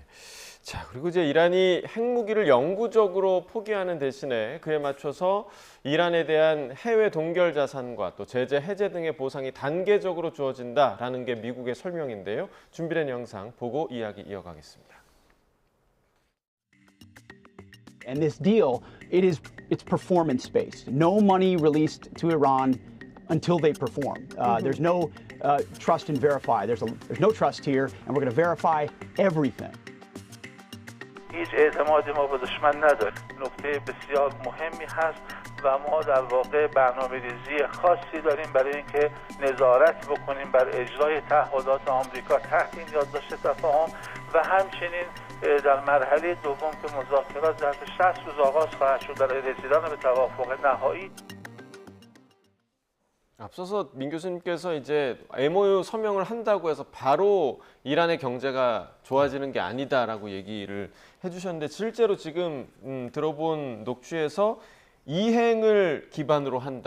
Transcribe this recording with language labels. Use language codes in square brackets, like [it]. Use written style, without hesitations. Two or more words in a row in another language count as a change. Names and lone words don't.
[ko] 자, 그리고 이제 이란이 핵무기를 영구적으로 포기하는 대신에 그에 맞춰서 이란에 대한 해외 동결 자산과 또 제재 해제 등의 보상이 단계적으로 주어진다라는 게 미국의 설명인데요. 준비된 영상 보고 이야기 이어가겠습니다. [en] And this deal, it's performance based. No money released to Iran until they perform. There's no trust and verify. There's no trust here, and we're going to verify everything. [fa] هیچ اعتمادی ما به دشمن نداریم. نکته بسیار مهمی هست و ما در واقع برنامه‌ریزی خاصی داریم برای اینکه نظارت بکنیم بر اجرای تعهدات آمریکا تحت این یادداشت تفاهم و همچنین در مرحله دوم که مذاکرات در 60 روز آغاز خواهد شد برای رسیدن به توافق نهایی. [ko] 앞서서 민 교수님께서 이제 MOU 서명을 한다고 해서 바로 이란의 경제가 좋아지는 게 아니다라고 얘기를 해주셨는데 실제로 지금 들어본 녹취에서 이행을 기반으로 한다.